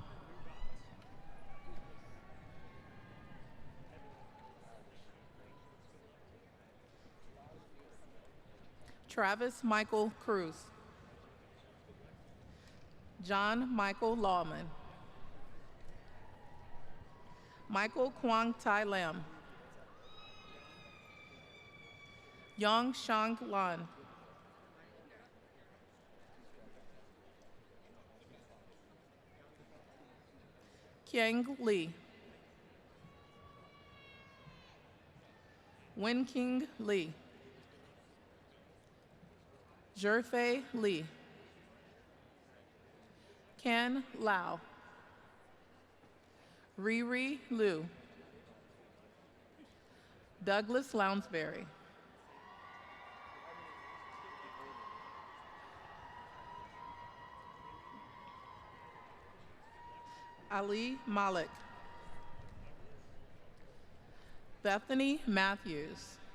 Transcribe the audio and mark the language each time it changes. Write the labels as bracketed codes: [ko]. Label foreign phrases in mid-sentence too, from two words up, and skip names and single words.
[en] Travis Michael Cruz. John Michael Lawman. Michael Kwang Tai Lam. Yang Shang Lan. Kiang Li. Wen King Li. Zhifei Li. Ken Lau. Riri Liu. Douglas Lounsbury. Ali Malik. Bethany Matthews.